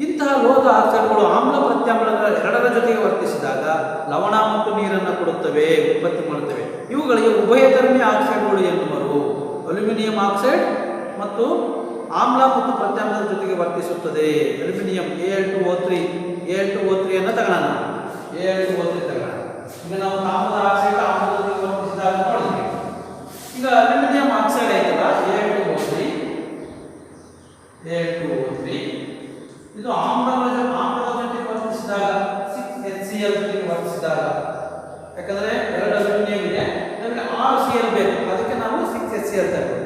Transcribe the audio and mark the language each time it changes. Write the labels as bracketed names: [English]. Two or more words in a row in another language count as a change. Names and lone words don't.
[Kannada] ಇಂತಹ ಲೋಹದ ಆಕ್ಸೈಡ್ಗಳು ಆಮ್ಲ ಪ್ರತ್ಯಾಮ್ಲಗಳ ಎರಡರ ಜೊತೆಗೆ ವರ್ತಿಸಿದಾಗ ಲವಣ ಮತ್ತು ನೀರನ್ನು ಕೊಡುತ್ತವೆ, ಉತ್ಪತ್ತಿ ಮಾಡುತ್ತವೆ. ಇವುಗಳಿಗೆ ಉಭಯಧರ್ಮಿ ಆಕ್ಸೈಡ್ಗಳು ಎನ್ನುವರು. [English] aluminium oxide [Kannada] ಮತ್ತು ಆಮ್ಲ ಮತ್ತು ಪ್ರತ್ಯಾಮ್ಲದ ಜೊತೆಗೆ ವರ್ತಿಸುತ್ತದೆ. ಅಲ್ಯೂಮಿನಿಯಂ Al2O3 ಅನ್ನು ತಗೋಣ. Al2O3 ತಗೋಣ. ಈಗ ನಾವು ತಾಮ್ರದ ಆಕ್ಸೈಡ್ ಆಮ್ಲದ ಜೊತೆಗೆ ವರ್ತಿಸಿದಾಗ ನೋಡಿದ್ವಿ. ಈಗ [English] aluminium oxide [Kannada] ಆಯ್ತಲ್ಲ Al2O3 ಇದು ಆಮ್ಲದ ಜೊತೆಗೆ ವರ್ತಿಸಿದಾಗ 6HCl ಜೊತೆಗೆ ವರ್ತಿಸಿದಾಗ, ಯಾಕಂದ್ರೆ 2 ಅಲ್ಯೂಮಿನಿಯಂ ಇದೆ, ನಮಗೆ 6 Cl ಬೇಕು, ಅದಕ್ಕೆ ನಾವು 6HCl ತಗೊಳ್ಬೇಕು.